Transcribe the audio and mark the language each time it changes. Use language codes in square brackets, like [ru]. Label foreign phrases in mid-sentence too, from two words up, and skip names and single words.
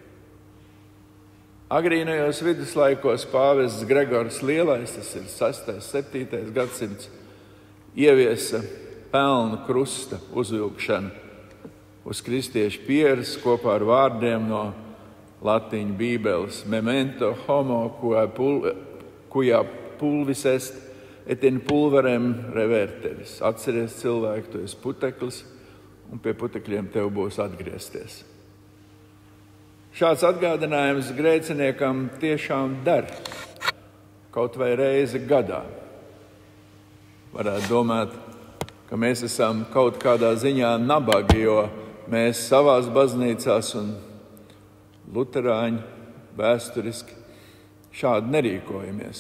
[lv] Agrīnajos viduslaikos pāvests Gregors Lielais, tas ir 6. 7. gadsimts, ieviesa pelnu krusta uzvilkšanu uz kristiešu pieres kopā ar vārdiem no latīņu bībeles [la] memento homo cuia pulvis est et in pulverem reverteris. [lv] Atceries cilvēku, tu esi puteklis, un pie putekļiem tev būs atgriezties. Šāds atgādinājums grēciniekam tiešām der, kaut vai reizi gadā. Varētu domāt, ka mēs esam kaut kādā ziņā nabagi, jo mēs savās baznīcās un luterāņi vēsturiski šādi nerīkojamies.